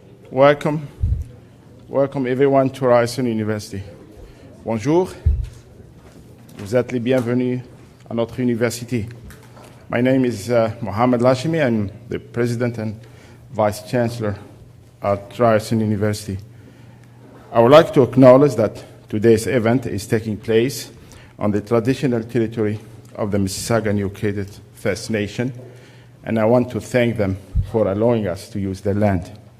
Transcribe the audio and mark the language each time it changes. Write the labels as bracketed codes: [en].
[en] Welcome everyone to Ryerson University. [fr] Bonjour. Vous êtes les bienvenus à notre université. [en] My name is Mohammed Lashimi. I'm the President and Vice Chancellor at Ryerson University. I would like to acknowledge that today's event is taking place on the traditional territory of the Mississauga New Credit First Nation, and I want to thank them for allowing us to use their land.